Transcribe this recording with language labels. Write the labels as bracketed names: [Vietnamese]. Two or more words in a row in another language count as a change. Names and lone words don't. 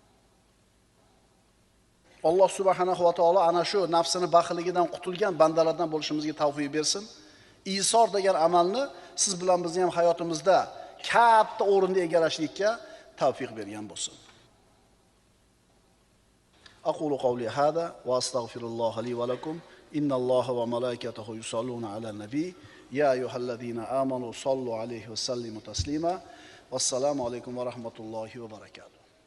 [Uzbek] Alloh [Arabic] سبحانه وتعالى [Uzbek] ana shu nafsini baxilligidan qutulgan bandalardan bo'lishimizga tavfiq bersin. Isor degan amalni siz bilan bizni ham hayotimizda katta o'rinda egallashlikka tavfiq bergan bo'lsin. [Arabic] أقول قولي هذا وأستغفر الله لي ولكم. إن الله وملائكته يصلون على النبي يا أيها الذين آمنوا صلوا عليه وسلموا تسليما. والسلام عليكم ورحمة الله وبركاته.